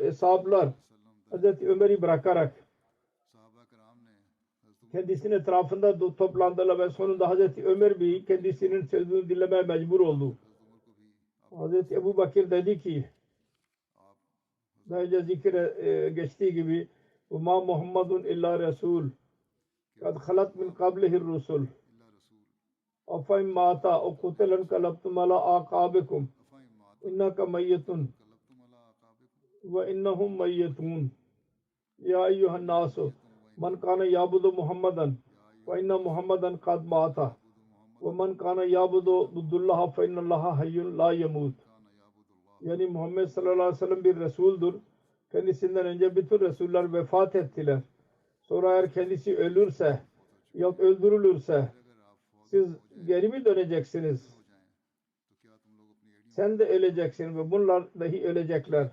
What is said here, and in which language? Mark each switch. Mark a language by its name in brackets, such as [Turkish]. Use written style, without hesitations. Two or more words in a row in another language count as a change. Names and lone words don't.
[Turkish] Ashablar Hazreti Ömer'i bırakarak kendisinin etrafında toplandılar ve sonunda Hazreti Ömer bir kendisinin sözünü dinlemeye mecbur oldu. Hazreti Ebu Bakır dedi ki daha önce geçtiği gibi [Arabic] وَمَا مُحَمَّدٌ اِلَّا رَسُولٌ قَدْ خَلَتْ مِنْ قَبْلِهِ الرُّسُلُ اَفَاِمْ مَاتَ اَوْ قُتِلَ انْقَلَبْتُمْ عَلَى أَعْقَابِكُمْ إنك ميت وإنهم ميتون. يا أيها الناس من كان يعبد محمدا وإن محمدا قد مات ومن كان يعبد عبد الله فإن الله حي لا يموت. [Turkish] Yani Muhammed [Arabic] صلى الله عليه وسلم [Turkish] bir Resul'dur. Kendisinden önce bütün Resuller vefat ettiler. Sonra eğer kendisi ölürse ya öldürülürse siz geri mi döneceksiniz? Sen de öleceksin ve bunlar dahi ölecekler.